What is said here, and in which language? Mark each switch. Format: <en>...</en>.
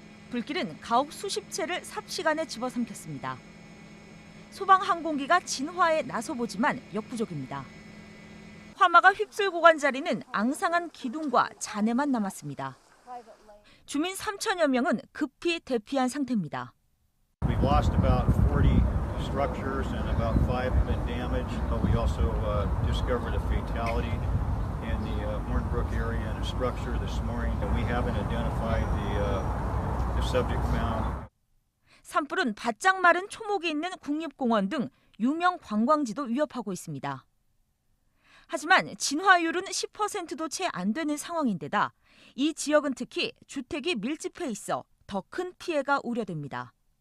<ko>불길은 가옥 수십 채를 삽시간에 집어삼켰습니다. 소방 항공기가 진화에 나서보지만 역부족입니다. 화마가 휩쓸고 간 자리는 앙상한 기둥과 잔해만 남았습니다. 주민 3천여 명은 급히 대피한 상태입니다.</ko> <en>We've lost about 40 structures and about 5 have been damaged, but we also discovered a fatality in the Hornbrook area in a structure this morning, and we haven't identified the subject found.</en> <ko>산불은 바짝 마른 초목이 있는 국립공원 등 유명 관광지도 위협하고 있습니다. 하지만 진화율은 10%도 채 안 되는 상황인데다 이 지역은 특히 주택이 밀집해 있어 더 큰 피해가 우려됩니다.</ko>